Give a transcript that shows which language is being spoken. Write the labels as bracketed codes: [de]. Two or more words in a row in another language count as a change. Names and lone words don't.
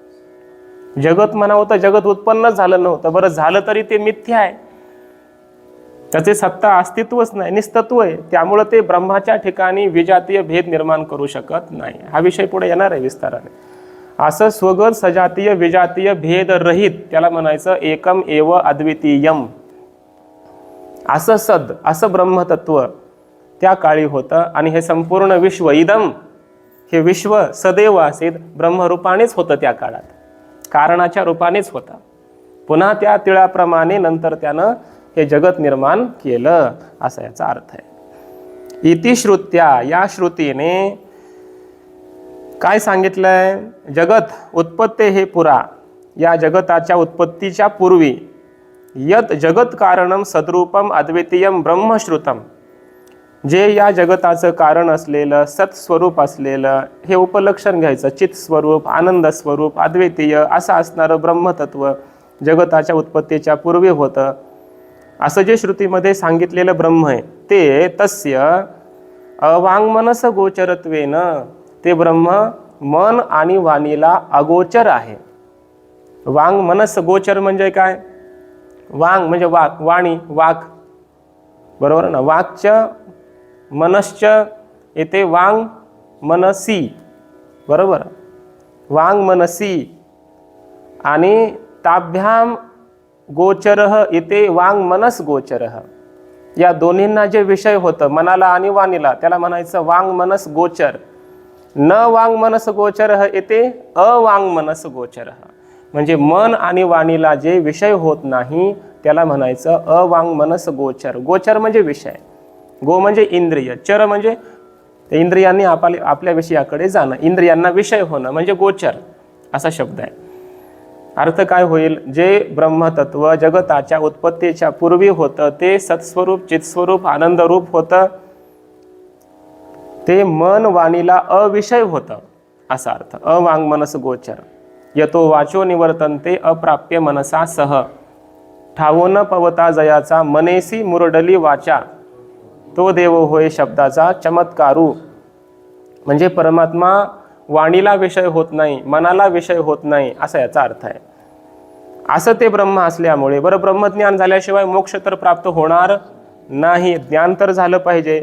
[mr] जगत म्हणावं तर जगत उत्पन्नच झालं नव्हतं. बरं झालं तरी ते मिथ्या आहे, त्याचे सत्ता अस्तित्वच नाही, निस्तत्व आहे. त्यामुळं ते ब्रह्माच्या ठिकाणी विजातीय भेद निर्माण करू शकत नाही. हा विषय पुढे येणार आहे विस्ताराने. असं स्वगत सजातीय विजातीय भेद रहित त्याला म्हणायचं [sa] एकम एव अद्वितीयम. [mr] असं सद, असं ब्रह्मतत्व त्या काळी होतं. आणि हे संपूर्ण विश्व, इदम, हे विश्व सदैव असेल ब्रह्मरूपानेच होतं त्या काळात, कारणाच्या रूपानेच होता. पुन्हा त्या तिळाप्रमाणे नंतर त्यानं हे जगत निर्माण केलं, असा याचा अर्थ आहे. [sa] इति श्रुत्या, [mr] या श्रुतीने काय सांगितलंय? [sa] जगत उत्पत्ते हे पुरा, [mr] या जगताच्या उत्पत्तीच्या पूर्वी [sa] यत जगत कारणम सद्रूपम अद्वितीयम ब्रह्मश्रुतम, [mr] जे या जगताचं कारण असलेलं सत्स्वरूप असलेलं हे उपलक्षण घ्यायचं. चित स्वरूप, आनंद स्वरूप, अद्वितीय असं असणारं ब्रह्मतत्व जगताच्या उत्पत्तीच्या पूर्वी होतं, असं जे श्रुतीमध्ये सांगितलेलं ब्रह्म आहे ते [sa] तस्य अवाङ्मनस गोचरत्वेन, [mr] ते ब्रह्म मन आणि वाणीला अगोचर आहे. [sa] वांग मनस गोचर [mr] म्हणजे काय? वांग म्हणजे वाक, वाणी वाक, बरोबर ना. [sa] वाक्च मनश्च [mr] येते [sa] वांग मनसी, [mr] बरोबर. [sa] वांग मनसी आणि ताभ्याम गोचरः इथे वांग मनस गोचरः, [mr] या दोन्हींना जे विषय होतं मनाला आणि वाणीला त्याला म्हणायचं [sa] वांग मनस गोचर. न वांग मनस गोचरः इथे अवांग मनस गोचरः, [mr] म्हणजे मन आणि वाणीला जे विषय होत नाही त्याला म्हणायचं [sa] अवांग मनस गोचर. [mr] गोचर म्हणजे विषय, गो म्हणजे इंद्रिय, चर म्हणजे ते इंद्रियांनी आपल्या विषयाकडे जाणं, इंद्रियांना विषय होणं म्हणजे गोचर असा शब्द आहे. अर्थ काय होईल? जे ब्रह्मतत्व जगताच्या उत्पत्तीच्या पूर्वी होतं ते सत्स्वरूप, चित्स्वरूप, आनंदरूप होतं, ते मन वाणीला अविषय होतं असा अर्थ. [sa] अवांग मनस गोचर. यतो वाचो निवर्तन्ते अप्राप्य मनसा सह, [mr] ठावो पवता जयाचा मनेसी मुरडली वाचा, तो देव होय शब्दाचा चमत्कारू. म्हणजे परमात्मा वाणीला विषय होत नाही, मनाला विषय होत नाही असा याचा अर्थ आहे. असं ते ब्रह्म असल्यामुळे, बरं ब्रह्मज्ञान झाल्याशिवाय मोक्ष तर प्राप्त होणार नाही, ज्ञान तर झालं पाहिजे.